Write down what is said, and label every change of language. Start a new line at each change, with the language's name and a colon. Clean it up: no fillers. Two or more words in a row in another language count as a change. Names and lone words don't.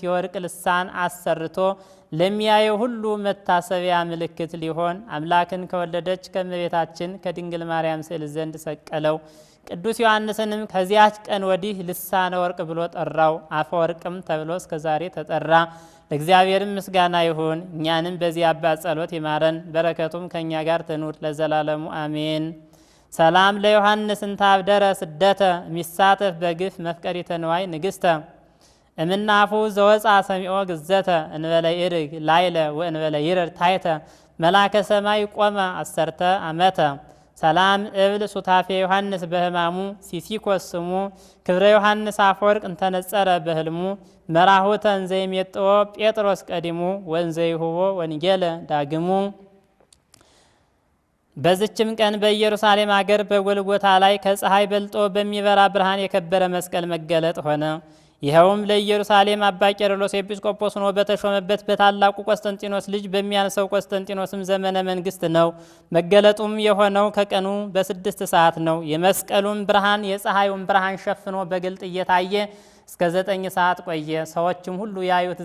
Amharic: የወርቅ ልሳን አሰርቶ ለሚያየው ሁሉ መታሰቢያ ምልክት ሊሆን አምላክን ከወለደች ከእመቤታችን ከድንግል ማርያም ስዕል ዘንድ ሰቀለው። ቅዱስ ዮሐንስንም ከዚያች ቀን ወዲህ ልሳነ ወርቅ ብሎ ጠራው። አፈ ወርቅም ተብሎ እስከ ዛሬ ተጠራ። ለእግዚአብሔርም ምስጋና ይሁን። እኛንም በዚህ አባት ጸሎት ይማረን፣ በረከቱም ከእኛ ጋር ትኑር ለዘላለሙ አሜን።
Geez: ሰላም ለዮሐንስ እንታብደረ ስደተ ሚሳተፍ በግፍ መፍቀሪተ ንዋይ ንግሥተ እምናፉ ዘወፃ ሰሚኦ ግዘተ እንበለ ይርግ ላይለ ወእንበለ ይረር ታይተ መላከ ሰማይ ቆመ አሰርተ አመተ ሰላም እብል ሱታፌ ዮሐንስ በህማሙ ሲሲኮስ ስሙ ክብረ ዮሐንስ አፈወርቅ እንተነጸረ በህልሙ መራሁተ እንዘይሜጥዎ ጴጥሮስ ቀዲሙ ወንዘይሁቦ ወንጌለ ዳግሙ።
Amharic: በዝችም ቀን በኢየሩሳሌም አገር በጎልጎታ ላይ ከፀሐይ በልጦ በሚበራ ብርሃን የከበረ መስቀል መገለጥ ሆነ። ይኸውም ለኢየሩሳሌም አባ ቄርሎስ ኤጲስቆጶስ ሆኖ በተሾመበት በታላቁ ቆስጠንጢኖስ ልጅ በሚያንሰው ቆስጠንጢኖስም ዘመነ መንግስት ነው። መገለጡም የሆነው ከቀኑ በ6 ሰዓት ነው። የመስቀሉም ብርሃን የፀሐዩን ብርሃን ሸፍኖ በግልጥ እየታየ እስከ 9 ሰዓት ቆየ። ሰዎችም ሁሉ ያዩት